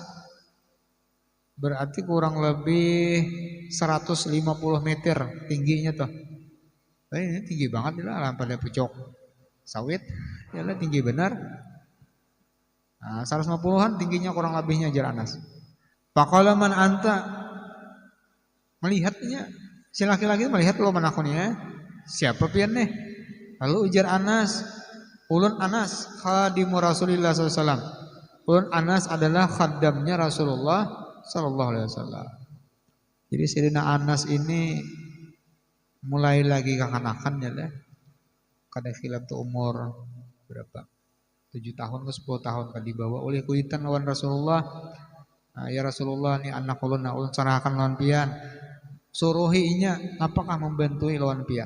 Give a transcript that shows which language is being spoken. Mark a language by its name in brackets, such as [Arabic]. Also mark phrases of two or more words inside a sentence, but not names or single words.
[Banjar] Berarti kurang lebih 150 meter tingginya tuh. Ini tinggi banget lah pada pucuk sawit. Ya lah tinggi benar. Nah, 150-an tingginya kurang lebihnya jar Anas. [Arabic] فقال من أنت [Banjar] melihatnya si laki-laki melihat lo menakunnya. Siapa pian nih? Lalu ujar Anas, ulun Anas [Arabic] خادم رسول الله [Banjar] SAW. Ulun Anas adalah khaddamnya Rasulullah [Arabic] صلى الله عليه وسلم. [Banjar] Jadi Sayyidina Anas ini mulai lagi kekanakan ya lah. Kada khilaf tuh umur berapa? 7 tahun ke 10 tahun kan dibawa oleh kuitan lawan Rasulullah. Nah, [Arabic] يا رسول الله [Banjar] ini anak ulun na ulun serahkan lawan pian. Suruhinya apakah membantu lawan pian?